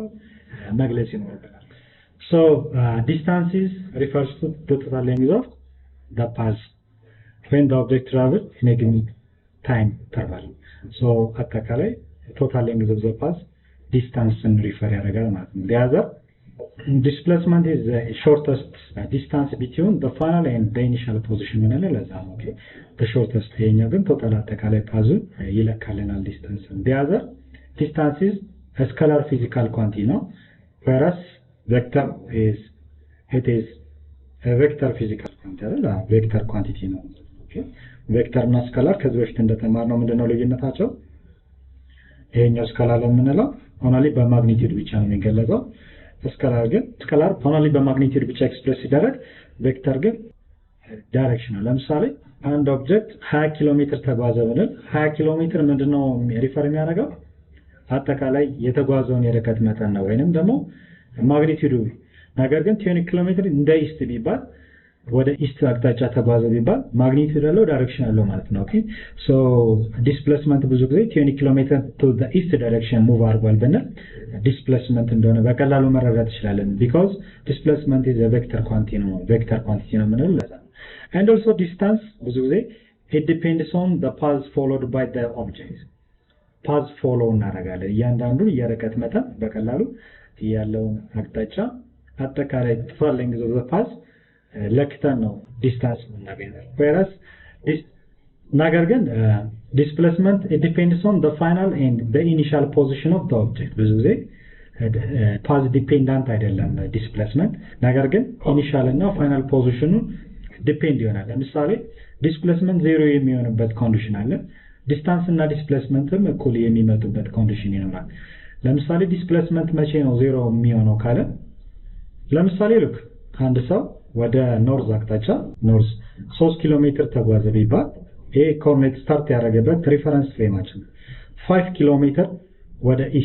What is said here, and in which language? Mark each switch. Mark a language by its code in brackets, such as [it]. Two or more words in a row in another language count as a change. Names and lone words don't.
[am] መግለጽ ይኖርበታል [en] so distances refers to the total length of the path when the object travels in a given time interval so አጠቃላይ total length of the path distance and refer [am] ያደርጋል ማለት ነው [en] the other displacement is the shortest distance between the final and the initial position [am] ምን አለ ለዛ ነው [en] okay the shortest [am] ይሄኛው ግን ቶታል አጠቃላይ ፓዙ ይለካልናል ዲስታንስ [en] the other distance is a scalar physical quantity ነው whereas vector is a vector physical quantity [am] አይደል [en] vector quantity [am] ነው [en] okay vector [am] እና scalar ከዚህ በፊት እንደተማርነው ምንድነው ልዩነታቸው ይሄኛው scalar የምንለው only በማግኒቲዩድ ብቻ ነው የሚገለጸው ስካላር ግን [en] scalar only [am] በማግኒቲዩድ ብቻ ኤክስፕሬስ ሲደረግ ቬክተር ግን ዳይሬክሽን ነው ለምሳሌ አንድ ኦብጀክት 20 ኪሎ ሜትር ተጓዘ ብለን 20 ኪሎ ሜትር ምንድነው ሪፈር የሚያደርገው አጠቃላይ የተጓዘውን የርቀት መጠን ነው ወይንም ደግሞ ማግኒቲዩዱ ነገር ግን 20 ኪሎ ሜትር እንደ ኢስት ቢባል ወደ ኢስት አቅጣጫ ተጓዘ ቢባል ማግኒቲዩድ አለው ዳይሬክሽን አለው ማለት ነው [en] okay so displacement [am] ብዙ ጊዜ 20 ኪሎ ሜትር [en] to the east direction move [am] አድርጓል ብንል ዲስፕሌስመንት እንደሆነ በቀላሉ መረዳት ይችላልን [en] because displacement is a vector quantity [am] ነው ምንለው ለዛ [en] and also distance [am] ብዙ ጊዜ [en] it depends on the path followed by the object path follow [am] እናደርጋለን እያንዳንዱ የርቀት መጠን በቀላሉ ያለውን አቅጣጫ አጠቃላይ [en] total length of the path [am] ለክተን ነው ዲስታንስ የምናገኘው [en] whereas [am] ነገር ግን [en] displacement it depends on the final and the initial position of the object [am] ብዙ ጊዜ [en] path [am] dependent አይደለም displacement ነገር ግን initial እና [en] final position depend [am] ይሆናል ለምሳሌ displacement 0 የሚሆንበት ኮንዲሽን አለ ዲስታንስ እና ዲስፕሌስመንትም እኩል የሚመጡበት ኮንዲሽን ይኖራል ለምሳሌ displacement መቼ ነው 0 የሚሆነው ካለ ለምሳሌ look አንድ ሰው ወደ ኖርዝ አቅጣጫ ኖርዝ 3 ኪሎ ሜትር ተጓዘ ቢባል ይሄ ኮኦርዲኔት ስታርት ያደረገበት ሪፈረንስ ፍሬማችን 5 ኪሎ ሜትር ወደ